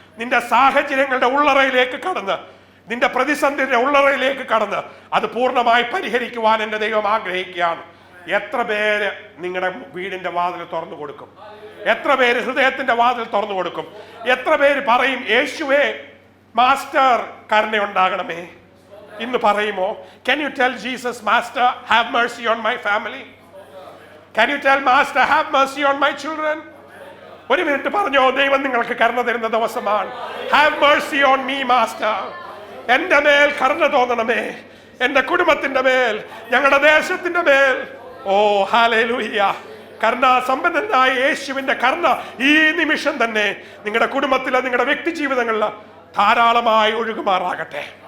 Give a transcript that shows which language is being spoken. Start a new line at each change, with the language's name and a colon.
Malayalam: നിന്റെ സാഹചര്യങ്ങളുടെ ഉള്ളറയിലേക്ക് കടന്ന്, നിന്റെ പ്രതിസന്ധിയുടെ ഉള്ളറയിലേക്ക് കടന്ന് അത് പൂർണ്ണമായി പരിഹരിക്കുവാൻ എൻ്റെ ദൈവം ആഗ്രഹിക്കുകയാണ്. എത്ര പേര് നിങ്ങളുടെ വീടിന്റെ വാതിൽ തുറന്നു കൊടുക്കും? എത്ര പേര് ഹൃദയത്തിന്റെ വാതിൽ തുറന്നു കൊടുക്കും? എത്ര പേര് പറയും, യേശുവേ മാസ്റ്റർ കരുണയുണ്ടാകണമേ? ഇന്ന് പറയുമോ?
English: Can you tell Jesus, Master, have mercy on my family? Can you tell Master, have mercy on my children?
Malayalam: ഒരു മിനിറ്റ് പറഞ്ഞോ, ദൈവം നിങ്ങൾക്ക് കരുണ തരുന്ന ദിവസമാണ്.
English: Have mercy on me, Master.
Malayalam: എൻ്റെ മേൽ കരുണ തോന്നണമേ, എൻ്റെ കുടുംബത്തിന്റെ മേൽ, ഞങ്ങളുടെ ദേശത്തിന്റെ മേൽ. ഓ ഹല്ലേലൂയ! കരുണാസമ്പന്നനായ യേശുവിന്റെ കരുണ ഈ നിമിഷം തന്നെ നിങ്ങളുടെ കുടുംബത്തിലെ, നിങ്ങളുടെ വ്യക്തി ജീവിതങ്ങളിൽ ധാരാളമായി ഒഴുകുമാറാകട്ടെ.